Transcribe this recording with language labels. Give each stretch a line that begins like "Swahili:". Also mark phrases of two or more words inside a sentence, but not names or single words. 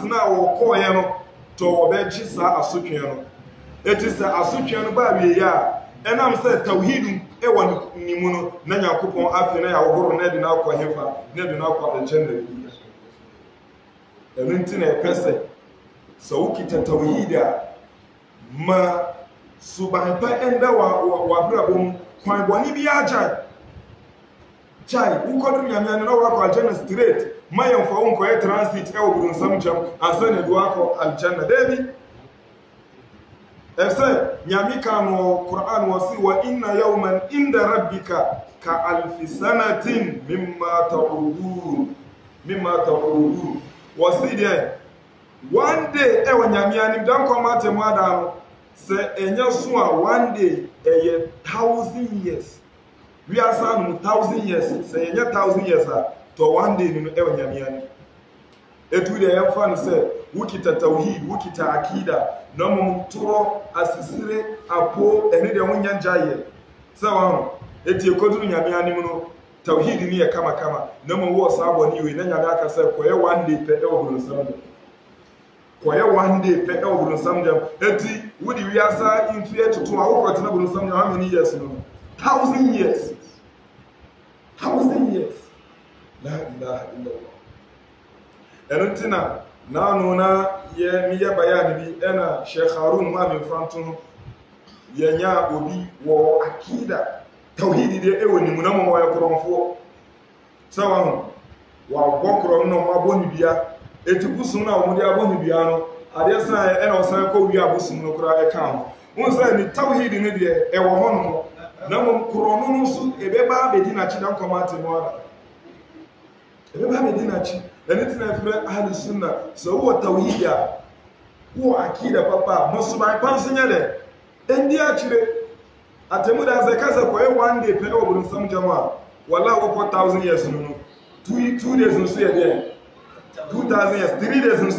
Akan: na wɔkɔɔyɛ no tɔ wɔbɛgye saa asotwe no eti sɛ asotwe no ba awieyɛ a ɛnam sɛ tawhid ɛwɔ ne mu no na Nyankopɔn afi na yɛahohoro na de no akɔ hefa na de no akɔ aljanna fi ɛno nti na ɛpɛ sɛ wokita tawhid a ma suban pa ɛnda w'abrabɔ mu kwan bɔne bi agyae wokɔduru Nyame ano na wakɔ aljanna straight ma yɛmfa wo nkɔyɛ transit ɛwɔ bonsam gyam ansa na de wakɔ aljanna dabi ɛsɛ Nyame ka no Qur'an wɔ si wa
Arabic: إن يوما عند ربك كألف سنة مما تعدون
Akan: wɔsi deɛ
English: one day
Akan: ɛwɔ Nyame anim dan kɔma atemu ada no sɛ ɛnyɛ so a
English: one day
Akan: ɛyɛ
English: 1000 years
Akan: wiasa no
English: 1000 years
Akan: sɛ ɛnyɛ
English: 1000 years
Akan: a tɔ
English: one day
Akan: no ɛwɔ Nyame anim etu deɛ yɛmfa no sɛ wokita tawhid wokita akida na mmom torɔ asisire apo ɛne deɛ wonya gyaeɛ sɛ waho eti ekoduru Nyame anim no tawhid ni yɛ kama na mmom wɔ saa bɔne wei na Nyame aka sɛ kɔyɛ
English: one day
Akan: pɛ ɛwɔ bonsam gyam kɔyɛ
English: one day
Akan: pɛ ɛwɔ bonsam gyam eti wodi wiasa mfie toto a wokɔtena bonsam gyam
English: how many years
Akan: no
English: 1000 years
Akan: 1000 years
Arabic: لا إله إلا الله
Akan: ɛno nti na naano na meyɛ bayan bi ɛna Sheikh Harun ma memfanto no yɛnya obi wɔ akida tawhid deɛ ɛwɔ nimu na mmom wɔyɛ korɔmfoɔ sɛ waho wɔabɔ korɔm na wɔabɔ ne bia eti busum na wɔde abɔ ne bia no adeɛ san ɛna ɔsan kɔ wie abusum no koraa ɛka ho wɔn sɛ ne tawhid ne deɛ ɛwɔ hɔ no na mmom korɔm no nso ɛbɛba abɛdi n'akyi na nkɔma ate mu ada ɛbɛba abɛdi n'akyi ɛne tena frɛ
Arabic: أهل السنة
Akan: sɛ wowɔ tawhid a wowɔ akida papa mosuban pa nso nyɛ dɛ ɛndi akyire atemu da sɛ kasa kɔyɛ
English: one day
Akan: pɛ ɛwɔ bonsam gyam a wala wokɔ
English: 1000 years
Akan: no
English: 2 days
Akan: nso yɛ dɛ
English: 2000 years 3 days
Akan: nso